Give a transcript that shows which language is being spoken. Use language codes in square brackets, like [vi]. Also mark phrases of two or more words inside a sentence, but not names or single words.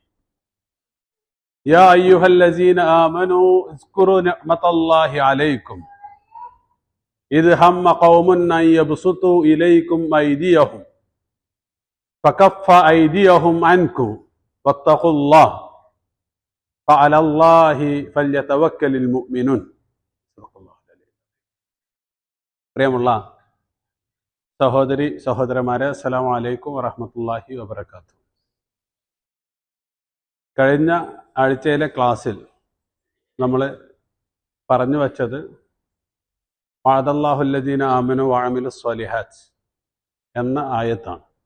[ar] يا أيها الذين آمنوا اذكروا نعمة الله عليكم إذ هم قوم أن يبسطوا إليكم أيديهم فكف أيديهم عنكم واتقوا الله فعلى الله فليتوكل المؤمنون. [ml] പ്രിയമുള്ള സഹോദരി സഹോദരന്മാരെ, [ar] السلام عليكم ورحمة الله وبركاته. [ml] കഴിഞ്ഞ ആഴ്ചയിലെ ക്ലാസ്സിൽ നമ്മൾ പറഞ്ഞു വച്ചത് [ar] وعد الله الذين آمنوا وعملوا الصالحات [ml] എന്ന ആയത്താണ്.